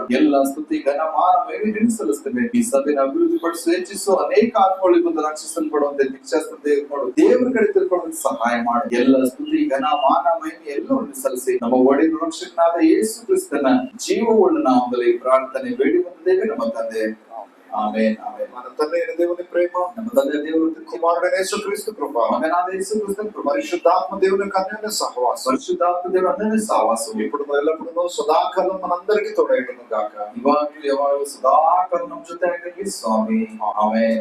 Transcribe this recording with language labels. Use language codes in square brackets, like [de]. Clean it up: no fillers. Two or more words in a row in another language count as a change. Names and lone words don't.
[kn] ಎಲ್ಲ ಸ್ತುತಿ ಘನ ಮಾನ ಮಹಿಮೆ ಸಲ್ಲಿಸ್ತೇವೆ. ಈ ಸಭೆಯನ್ನು ಅಭಿವೃದ್ಧಿ ಪಡಿಸು, ಹೆಚ್ಚಿಸು. ಅನೇಕ ಆತ್ಮಗಳಿಗೆ ಬಂದು ರಕ್ಷಿಸಲ್ಪಡುವಂತೆ ದೀಕ್ಷಾಸ್ತ್ರ ಮಾಡು. ದೇವರ ಕಡೆ ತಿಳ್ಕೊಳ್ಳುವಂತೆ ಸಹಾಯ ಮಾಡು. ಎಲ್ಲ ಸ್ತುತಿ ಘನ ಮಾನ ಮಹಿಮೆ ಎಲ್ಲವನ್ನು ಸಲ್ಲಿಸಿ ನಮ್ಮ ಒಡೆಯ ರಕ್ಷಕನಾದ ಯೇಸು ಕ್ರಿಸ್ತನ ಜೀವವುಳ್ಳ ನಾಮದಲ್ಲಿ ಪ್ರಾರ್ಥನೆ ಬೇಡಿ ಬಂದಿದ್ದೇವೆ ನಮ್ಮ ತಂದೆ. ಆಮೆನ್. ಆಮೆನ್. [te] మన తండ్రి అయిన దేవుని ప్రేమ, [kn] ನಮ್ಮ ತಂದೆ ದೇವರು [te] కుమారుడైన యేసుక్రీస్తు కృప, [kn] ಮಗನಾದ ಯೇಸು ಕ್ರಿಸ್ತನ ಕೃಪೆ, [te] పరిశుద్ధాత్మ దేవుని యొక్క అన్యోన్య సహవాసం [kn] ಪರಿಶುದ್ಧಾತ್ಮ ದೇವರ ಅನ್ಯೋನ್ಯ ಸಹವಾಸವು [te] ఇప్పుడు ఎల్లప్పుడూ సదాకాలం మనందరికీ తోడైనను గాక. [kn] ಇವಾಗಲೂ ಯಾವಾಗಲೂ ಸದಾಕಾಲ ನಮ್ಮ ಜೊತೆ ಆಗಿರಲಿ ಸ್ವಾಮಿ. ಆಮೆನ್.